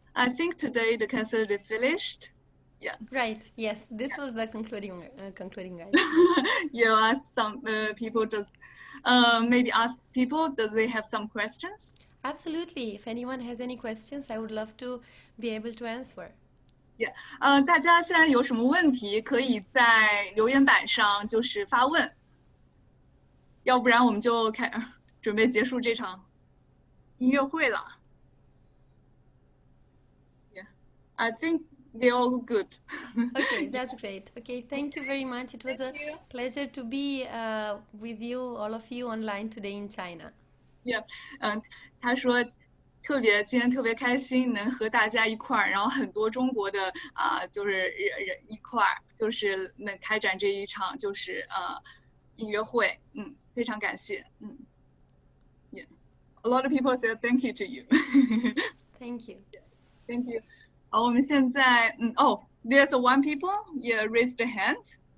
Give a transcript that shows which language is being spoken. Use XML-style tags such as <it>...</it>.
<en>I think today the concert is finished. Yeah. Right. Yes, this was the concluding right. You asked some people just maybe ask people, does they have some questions? Absolutely. If anyone has any questions, I would love to be able to answer. Yeah.</en> <zh>大家现在有什么问题，可以在留言板上就是发问，要不然我们就准备结束这场音乐会了。</zh> <en>Yeah, I think they're all good. Okay, that's great. Okay, thank you very much. It was a Thank you. pleasure to be with you, all of you, online today in China.</en> <zh>Yeah, 他说今天特别开心能和大家一块儿，然后很多中国的就是人一块儿，就是能开展这一场就是音乐会，非常感谢，</zh> <en>Yeah, a lot of people said thank you to you. Thank you. Thank you.</en> <zh>好，我们现在</zh> <en>there's one people, yeah, raise the hand.</en>